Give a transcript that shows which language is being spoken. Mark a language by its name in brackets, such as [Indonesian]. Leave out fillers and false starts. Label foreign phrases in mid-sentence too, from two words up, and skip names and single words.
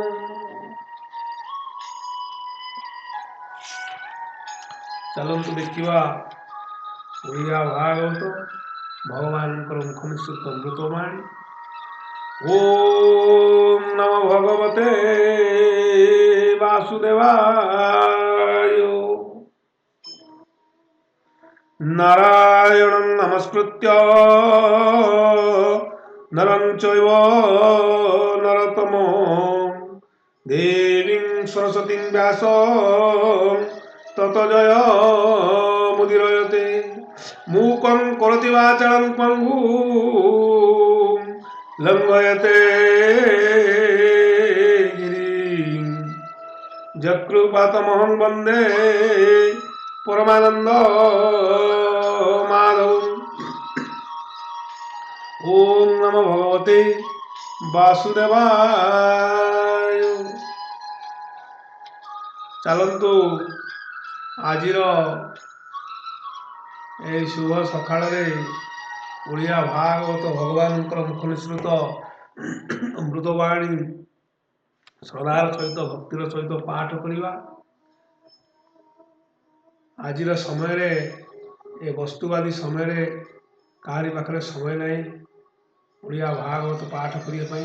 [Odia] ଚାଲନ୍ତୁ ଦେଖିବା ଓଡ଼ିଆ ଭାଗବତ ଭଗବାନଙ୍କର ମୁଖ ନିସୃତ ଅମୃତବାଣୀ। [Sanskrit] ओम नमो भगवते वासुदेवाय। নারায়ণং নমস্কৃত্য নরং চৈব নরোত্তমং দেবীং সরস্বতীং ব্যাসং ততো জয় মুদিরয়তে মূকং করোতি বাচালং পঙ্গুং লঙ্ঘয়তে গিরিং যৎকৃপাতমহং বন্দে পরমানন্দ মাধব। ওম নমো ভগবতে বাসুদেবায়। [Odia] ଚାଲନ୍ତୁ ଆଜିର ଏହି ଶୁଭ ସକାଳରେ ଓଡ଼ିଆ ଭାଗବତ ଭଗବାନଙ୍କର ମୁଖ ନିଃସୃତ ଅମୃତବାଣୀ ଶ୍ରଦ୍ଧାର ସହିତ ଭକ୍ତିର ସହିତ ପାଠ କରିବା। ଆଜିର ସମୟରେ ଏ ବସ୍ତୁବାଦୀ ସମୟରେ କାହାରି ପାଖରେ ସମୟ ନାହିଁ ଓଡ଼ିଆ ଭାଗବତ ପାଠ କରିବା ପାଇଁ।